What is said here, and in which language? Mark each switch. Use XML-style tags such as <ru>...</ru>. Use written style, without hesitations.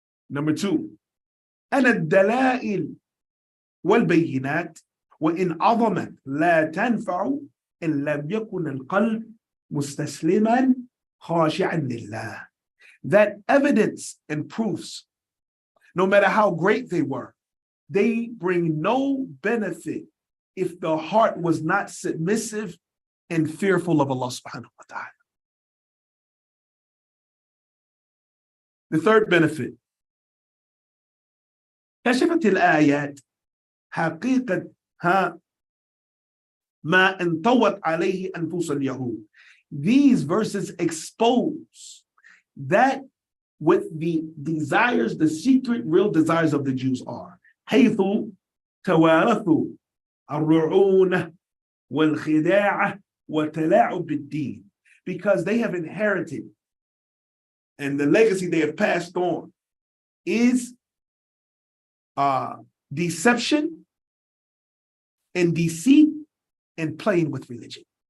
<en>Number two,</en> <ar>أن الدلائل والبينات وإن عظمت لا تنفع إن لم يكن القلب مستسلما خاشعا لله,</ar> <en>that evidence and proofs, no matter how great they were, they bring no benefit if the heart was not submissive and fearful of Allah subhanahu wa ta'ala. The third benefit,</en> <ar>كشفت الآيات حقيقة ما انطوت عليه أنفس اليهود.</ar> <en>These verses expose that what the desires, the secret, real desires of the Jews are.</en> <ar>حيث توارثوا الرعونة والخداع وتلاعب بالدين,</ar> <en>because they have inherited and the legacy they have passed on is deception and deceit and playing with religion.</en>